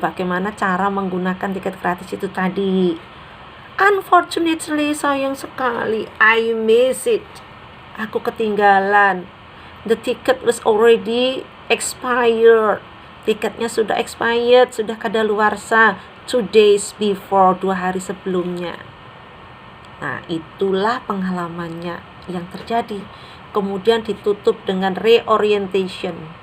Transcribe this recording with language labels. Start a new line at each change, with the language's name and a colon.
Indonesian: Bagaimana cara menggunakan tiket gratis itu tadi.
English: Unfortunately,
Indonesian: sayang sekali,
English: I miss it.
Indonesian: Aku ketinggalan.
English: The ticket was already expired.
Indonesian: Tiketnya sudah expired, sudah kadaluarsa
English: 2 days before,
Indonesian: 2 hari sebelumnya. Nah, itulah pengalamannya yang terjadi. Kemudian ditutup dengan reorientation.